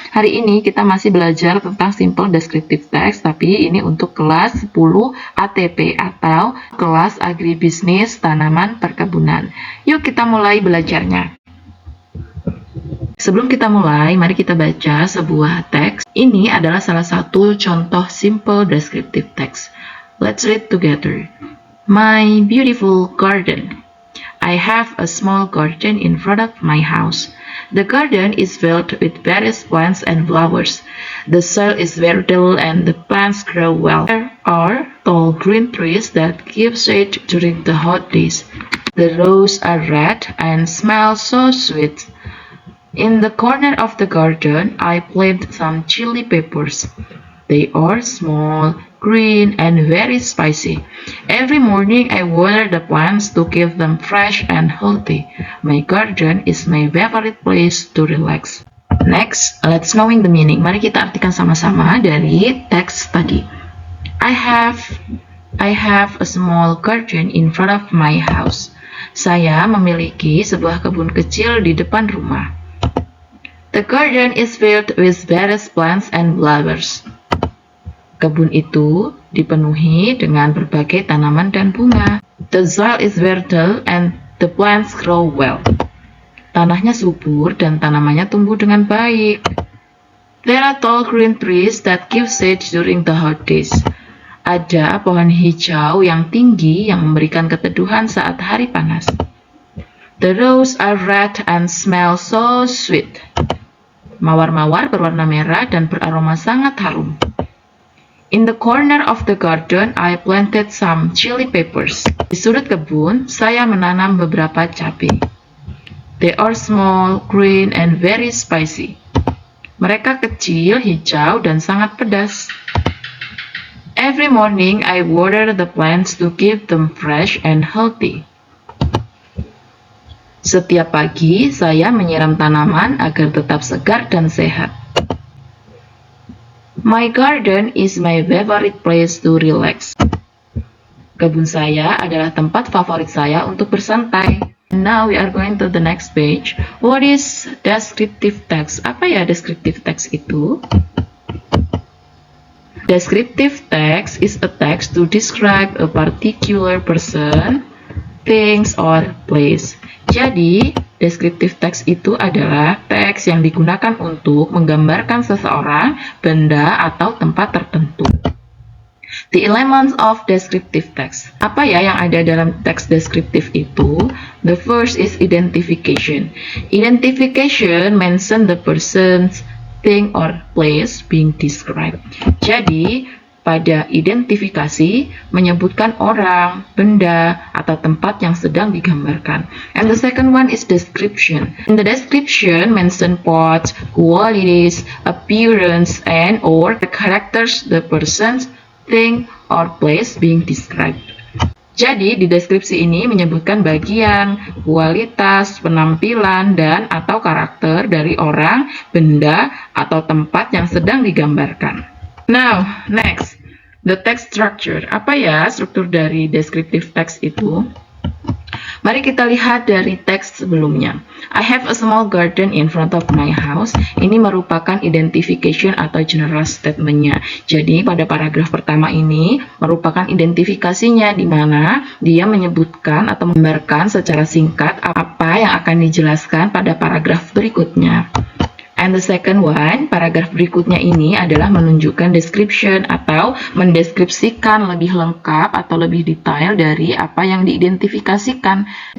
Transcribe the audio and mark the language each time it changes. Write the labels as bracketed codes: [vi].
[id] Hari ini kita masih belajar tentang simple descriptive text, tapi ini untuk kelas 10 ATP atau kelas agribisnis tanaman perkebunan. Yuk kita mulai belajarnya. Sebelum kita mulai, mari kita baca sebuah teks. Ini adalah salah satu contoh simple descriptive text. [en] Let's read together. My beautiful garden. I have a small garden in front of my house. The garden is filled with various plants and flowers. The soil is fertile and the plants grow well. There are tall green trees that give shade during the hot days. The roses are red and smell so sweet. In the corner of the garden, I planted some chili peppers. They are small, green, and very spicy. Every morning I water the plants to keep them fresh and healthy. My garden is my favorite place to relax. Next, let's knowing the meaning. [id] Mari kita artikan sama-sama dari teks tadi. [en] I have a small garden in front of my house. [id] Saya memiliki sebuah kebun kecil di depan rumah. [en] The garden is filled with various plants and flowers. [id] Kebun itu dipenuhi dengan berbagai tanaman dan bunga. [en] The soil is fertile and the plants grow well. [id] Tanahnya subur dan tanamannya tumbuh dengan baik. [en] There are tall green trees that give shade during the hot days. [id] Ada pohon hijau yang tinggi yang memberikan keteduhan saat hari panas. [en] The roses are red and smell so sweet. [id] Mawar-mawar berwarna merah dan beraroma sangat harum. [en] In the corner of the garden, I planted some chili peppers. [id] Di sudut kebun, saya menanam beberapa cabai. [en] They are small, green, and very spicy. [id] Mereka kecil, hijau, dan sangat pedas. [en] Every morning, I water the plants to keep them fresh and healthy. [id] Setiap pagi, saya menyiram tanaman agar tetap segar dan sehat. [en] My garden is my favorite place to relax. [id] Kebun saya adalah tempat favorit saya untuk bersantai. [en] Now we are going to the next page. What is descriptive text? [id] Apa ya descriptive text itu? [en] Descriptive text is a text to describe a particular person, things, or place. [id] Jadi, descriptive text itu adalah teks yang digunakan untuk menggambarkan seseorang, benda, atau tempat tertentu. [en] The elements of descriptive text. [id] Apa ya yang ada dalam teks deskriptif itu? [en] The first is identification. Identification mention the person, thing, or place being described. [id] Jadi, pada identifikasi menyebutkan orang, benda, atau tempat yang sedang digambarkan. [en] And the second one is description. In the description, mention parts, qualities, appearance, and or the characters the person, thing, or place being described. [id] Jadi, di deskripsi ini menyebutkan bagian, kualitas, penampilan, dan atau karakter dari orang, benda, atau tempat yang sedang digambarkan. [en] Now, next, the text structure. [id] Apa ya struktur dari descriptive text itu? Mari kita lihat dari teks sebelumnya. [en] I have a small garden in front of my house. [id] Ini merupakan identification atau general statement-nya. Jadi, pada paragraf pertama ini merupakan identifikasinya di mana dia menyebutkan atau menggambarkan secara singkat apa yang akan dijelaskan pada paragraf berikutnya. [en] And the second one, [id] paragraf berikutnya ini adalah menunjukkan description atau mendeskripsikan lebih lengkap atau lebih detail dari apa yang diidentifikasikan.